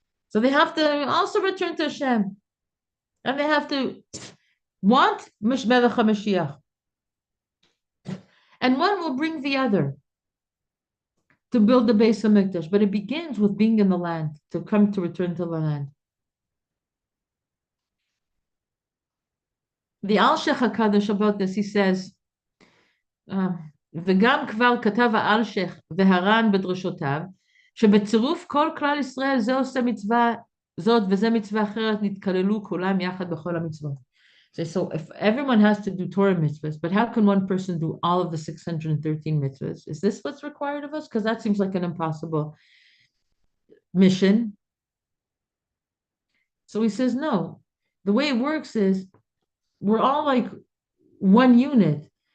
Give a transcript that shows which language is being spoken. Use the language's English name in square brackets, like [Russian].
[English] So they have to also return to Hashem. And they have to want Melech HaMashiach. And one will bring the other to build the Beis HaMikdash. But it begins with being in the land, to return to the land. [Hebrew] the Al-Sheikh HaKadosh about this, he says, וגם כבר כתב האלשיך והר"ן בדרשותיו, שבצירוף כל כלל ישראל זה עושה מצווה זאת וזה מצווה אחרת, נתכללו כולם יחד בכל המצוות. [English] So if everyone has to do Torah mitzvahs, but how can one person do all of the 613 mitzvahs? Is this what's required of us? Because that seems like an impossible mission. So he says, no. The way it works is we're all like one unit.